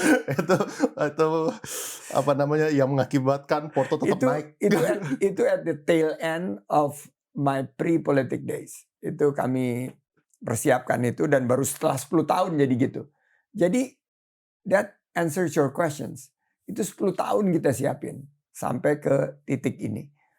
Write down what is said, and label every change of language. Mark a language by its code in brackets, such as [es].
[id] Itu itu apa namanya, yang mengakibatkan Porto tetap Itu naik. itu [en] at the tail end of my pre-politic days. [id] Itu kami persiapkan itu dan baru setelah 10 tahun jadi gitu. Jadi [en] that answers your questions. [id] Itu 10 tahun kita siapin sampai ke titik ini.